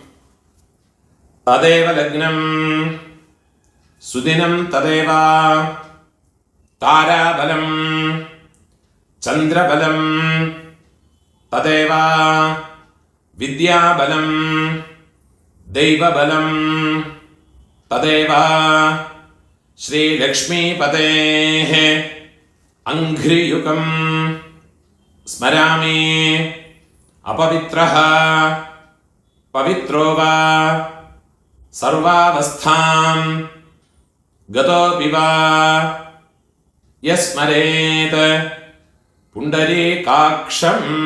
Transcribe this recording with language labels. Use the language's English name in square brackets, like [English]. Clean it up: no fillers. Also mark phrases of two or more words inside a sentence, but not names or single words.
[Sanskrit] तदेव लग्नं सुदिनं तदेव ताराबलं चन्द्रबलं तदेव विद्याबलं दैवबलं तदेव श्रीलक्ष्मीपतेः अङ्घ्रियुगं स्मरामि. अपवित्रः पवित्रो वा सर्वावस्थां गतोऽपि वा यस्मरेत् पुण्डरीकाक्षं